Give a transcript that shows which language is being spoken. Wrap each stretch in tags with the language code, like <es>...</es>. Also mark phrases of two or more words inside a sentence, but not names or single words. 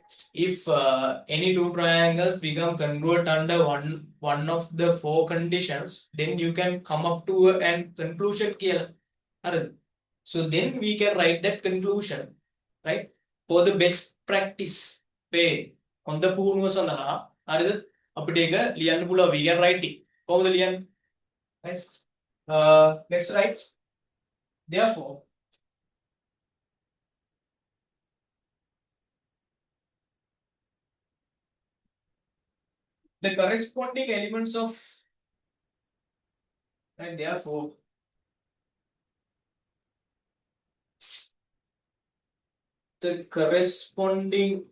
<en>If any two triangles become congruent under one of the four conditions, then you can come up to a conclusion. So then we can write that conclusion, right? For the best practice way on the Purva Sandha,</en> <si>අපිට ඒක ලියන්න පුළුවන්.</si> <en>We can write it.</en> <si>කොහොමද ලියන්නේ?</si> <en>Right? Let's write. Therefore, the corresponding elements of, and therefore the corresponding</en>